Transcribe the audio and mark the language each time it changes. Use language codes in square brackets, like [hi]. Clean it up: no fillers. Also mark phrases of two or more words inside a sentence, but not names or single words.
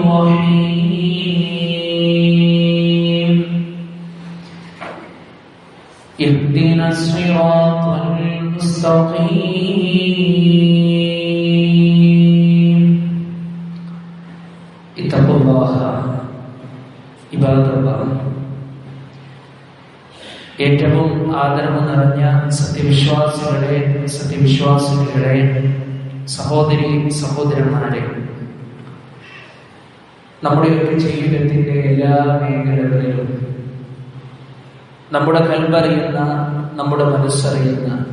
[ar] الرحيم اهدنا الصراط المستقيم اتقوا الله عباد الله [ml] ഏറ്റവും ആദരവ് നിറഞ്ഞ സത്യവിശ്വാസികളെ സഹോദരി സഹോദരന്മാരെ, നമ്മുടെയൊക്കെ ജീവിതത്തിന്റെ എല്ലാ മേഖലകളിലും നമ്മുടെ കൽബറിയുന്ന, നമ്മുടെ മനസ്സറിയുന്ന,